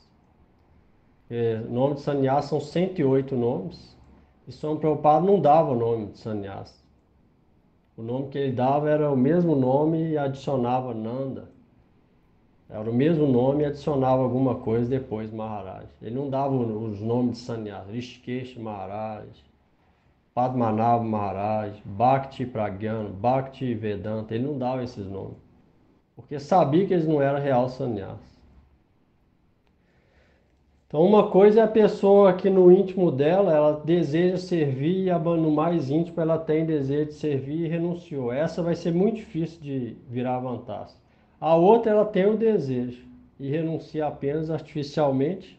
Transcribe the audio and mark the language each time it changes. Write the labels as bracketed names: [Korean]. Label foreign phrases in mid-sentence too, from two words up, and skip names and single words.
[Portuguese] O nome de sannyas são 108 nomes, e Swami Prabhupada não dava o nome de sannyas. O nome que ele dava era o mesmo nome e adicionava Nanda. Era o mesmo nome e adicionava alguma coisa depois Maharaj. Ele não dava os nomes de sannyas. Rishikesh Maharaj, Padmanabha Maharaj, Bhakti Pragyana, Bhakti Vedanta. Ele não dava esses nomes. Porque sabia que eles não eram real sannyas. Então uma coisa é a pessoa que no íntimo dela, ela deseja servir e no mais íntimo ela tem desejo de servir e renunciou. Essa vai ser muito difícil de virar vantagem. A outra, ela tem o desejo e renuncia apenas artificialmente.